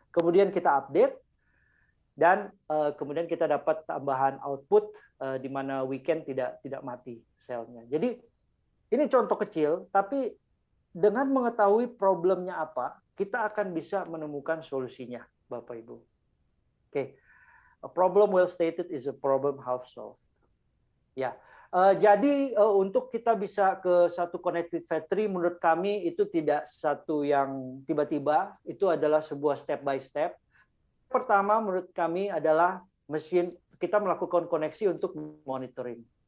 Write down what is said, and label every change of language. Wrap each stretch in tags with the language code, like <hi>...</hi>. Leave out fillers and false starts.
<id>Kemudian kita update dan kemudian kita dapat tambahan output di mana weekend tidak mati selnya. Jadi ini contoh kecil, tapi dengan mengetahui problemnya apa, kita akan bisa menemukan solusinya, Bapak Ibu. Oke.</id> <en>A problem well stated is a problem half solved.</en> <id>Ya, jadi untuk kita bisa ke satu connected factory, menurut kami itu tidak satu yang tiba-tiba, itu adalah sebuah step by step. Pertama, menurut kami adalah mesin kita melakukan koneksi untuk monitoring.</id>